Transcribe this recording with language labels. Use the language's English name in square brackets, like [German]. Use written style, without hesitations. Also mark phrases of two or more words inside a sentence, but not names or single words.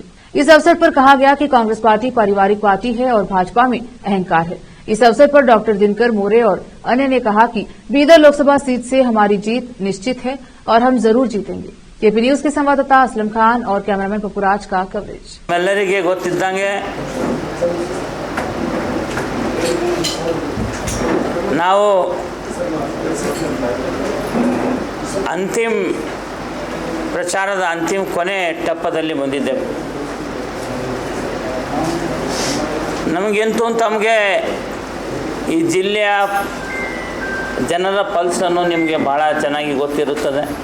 [Hindi] इस अवसर पर कहा गया कि कांग्रेस पार्टी पारिवारिक पार्टी है और भाजपा में अहंकार है। इस अवसर पर डॉक्टर दिनकर मोरे और अन्य ने कहा कि बीदर लोकसभा सीट से हमारी जीत निश्चित है और हम जरूर जीतेंगे। केपी न्यूज के संवाददाता असलम खान और कैमरामैन पपुराज का कवरेज। [Kannada] ಎಲ್ಲರಿಗೆ ಗೊತ್ತಿದ್ದಂಗೆ ನಾವು ಅಂತಿಮ ಪ್ರಚಾರದ ಅಂತಿಮ ಕೊನೆ ಟಪ್ಪದಲ್ಲಿ ಬಂದಿದ್ದೇವೆ। ನಮಗೆಂತೂ ತಮಗೆ ಈ ಜಿಲ್ಲೆಯ ಜನರ ಪಲ್ಸ್ ಅನ್ನು ನಿಮಗೆ ಬಹಳ ಚೆನ್ನಾಗಿ ಗೊತ್ತಿರುತ್ತದೆ।